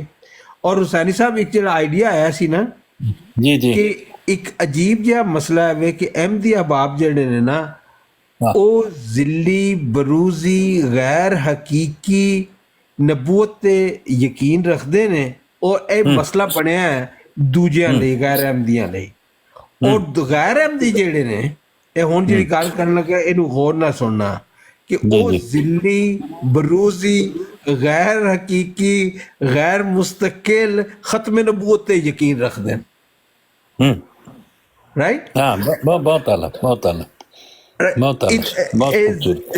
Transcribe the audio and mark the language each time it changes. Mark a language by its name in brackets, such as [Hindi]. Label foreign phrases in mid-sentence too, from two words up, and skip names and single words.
[Punjabi] اور حسینی صاحب ایک جڑا آئیڈیا آیا سی نا جی جی کہ ایک عجیب جہا مسئلہ ہے کہ احمدی احباب جڑے نے نا وہ ذلی بروزی غیر حقیقی نبوت تے [Urdu] یقین رکھتے ہیں, [Punjabi] اور اے مسئلہ بنیا ہے دوجیاں لئی, غیر احمدیاں لئی. اور غیر احمدی جڑے نے اے ہن جڑی گل کرن لگا اینو غور نہ سننا کہ وہ ذلی بروزی غیر حقیقی غیر مستقل ختم نبوت تے [Urdu] یقین رکھتے ہیں. رائٹ, [Punjabi] ہاں بہت اعلیٰ بہت اعلیٰ بہت اعلیٰ.